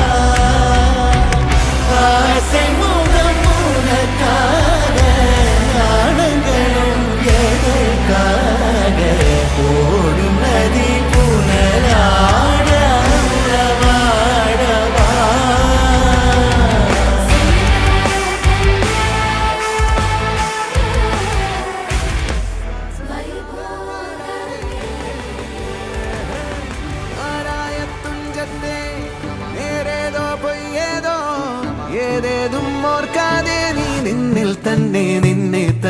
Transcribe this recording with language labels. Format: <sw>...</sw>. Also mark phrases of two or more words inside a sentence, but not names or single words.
<ta>ஆசை முகம் உனக்காக நாணங்களும் எதற்காக ஓடும் நதி புனலாட உறவாடவா.</ta> <ml>ആരായത്തുഞ്ചത്തെ നേരേതോ പൊയ്യേതോ ഏതേതും ഓർക്കാതെ നീ നിന്നിൽ തന്നെ നിന്നെ</ml>